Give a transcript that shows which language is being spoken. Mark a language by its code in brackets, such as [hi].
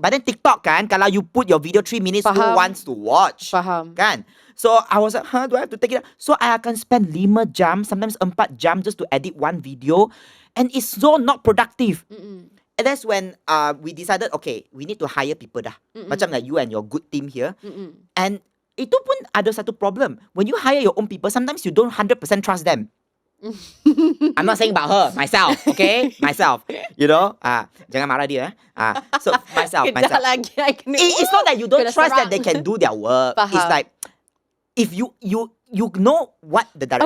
[en] But then TikTok kan, kalau you put your video 3 minutes, who wants to watch? [ms] Faham. Kan? [en] So I was like, do I have to take it out? So I akan spend 5 jam, sometimes 4 jam just to edit one video. And it's so not productive. And that's when we decided, okay, we need to hire people dah. Macam like you and your good team here. [ms] And itu pun ada satu problem. [en] When you hire your own people, sometimes you don't 100% trust them. I'm not saying about her, myself, okay? Myself, you know. Jangan marah dia. So myself. [ms] Lagi, [en] It's not that you don't trust that they can do their work. [ms] Faham. [en] It's like if you know what the direction